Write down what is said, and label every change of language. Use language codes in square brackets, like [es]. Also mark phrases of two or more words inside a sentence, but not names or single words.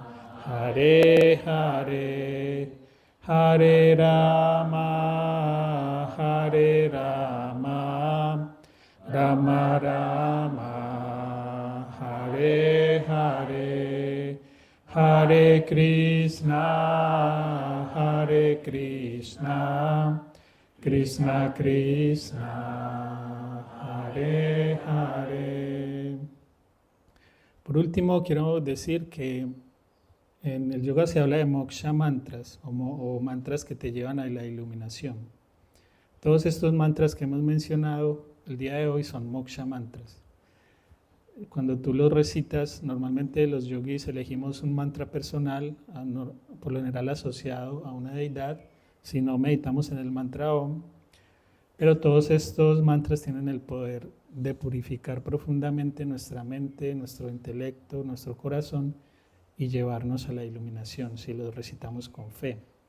[sa] हरे हरे, हरे राम, हरे राम, राम राम, हरे हरे, हरे कृष्ण, हरे कृष्ण, कृष्ण कृष्ण, हरे हरे. [es] Por último, quiero decir que en el yoga se habla de [sa] मोक्ष मन्त्र [es] o mantras que te llevan a la iluminación. Todos estos mantras que hemos mencionado el día de hoy son [sa] मोक्ष मन्त्र. [es] Cuando tú los recitas, normalmente los yogis elegimos un mantra personal, por lo general asociado a una deidad, si no meditamos en el mantra Om, pero todos estos mantras tienen el poder de purificar profundamente nuestra mente, nuestro intelecto, nuestro corazón y llevarnos a la iluminación si los recitamos con fe.